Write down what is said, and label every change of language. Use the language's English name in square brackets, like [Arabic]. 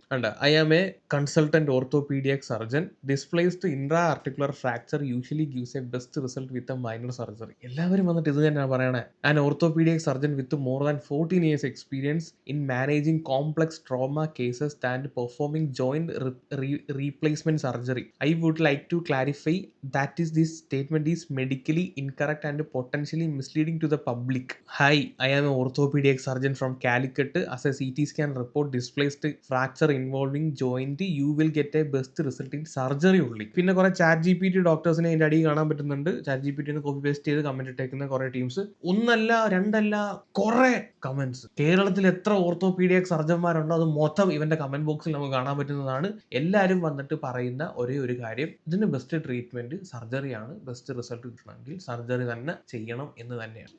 [Malayalam] കണ്ട, [English] I am a consultant orthopaedic surgeon, displaced intra articular fracture usually gives a best result with a minor surgery. [Malayalam] എല്ലാവരും വന്നിട്ട് ഇത് തന്നെയാണ് പറയണേ. [English] An orthopaedic surgeon with more than 14 years experience in managing complex trauma cases and performing joint replacement surgery. I would like to clarify that is this statement is medically incorrect and potentially misleading to the public. Hi, I am an orthopedic surgeon from Calicut. As a CT scan report displaced fracture involving joint, you will get a best result in surgery only. [Malayalam] പിന്നെ കുറെ chat GPT ഡോക്ടേഴ്സിനെ അതിൻ്റെ അടിയിൽ കാണാൻ പറ്റുന്നുണ്ട്. Chat GPT copy paste ചെയ്ത് comment ഇട്ടേക്കുന്ന കുറെ teams, ഒന്നല്ല രണ്ടല്ല കുറെ കമന്റ്സ്. കേരളത്തിൽ എത്ര ഓർത്തോപീഡിയക് സർജന്മാരുണ്ടോ അത് മൊത്തം ഇവന്റെ കമന്റ് ബോക്സിൽ നമുക്ക് കാണാൻ പറ്റുന്നതാണ്. എല്ലാവരും വന്നിട്ട് പറയുന്ന ഒരേ ഒരു കാര്യം, ഇതിന് ബെസ്റ്റ് ട്രീറ്റ്മെന്റ് സർജറിയാണ്, ബെസ്റ്റ് റിസൾട്ട് കിട്ടണമെങ്കിൽ സർജറി തന്നെ ചെയ്യണം എന്ന് തന്നെയാണ്.